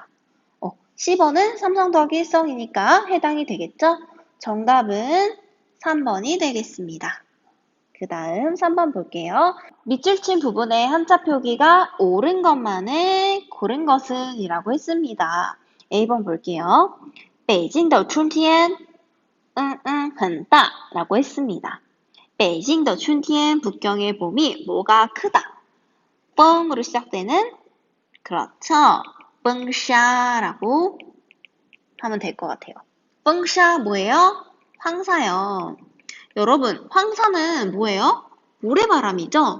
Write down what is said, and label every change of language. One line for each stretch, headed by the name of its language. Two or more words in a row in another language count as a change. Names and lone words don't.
Korean: C번은 삼성 더하기 1성이니까 해당이 되겠죠? 정답은 3번이 되겠습니다. 그 다음 3번 볼게요. 밑줄 친 부분의 한자 표기가 옳은 것만을 고른 것은 이라고 했습니다. A번 볼게요.
Chinese: 北京的春天 很大
Korean: 라고 했습니다.
Chinese: 北京的春天
Korean: 북경의 봄이 뭐가 크다. 뻥으로 시작되는 그렇죠. 뻥샤라고 하면 될 것 같아요. 뻥샤 뭐예요? 황사요. 여러분, 황사는 뭐예요? 모래바람이죠?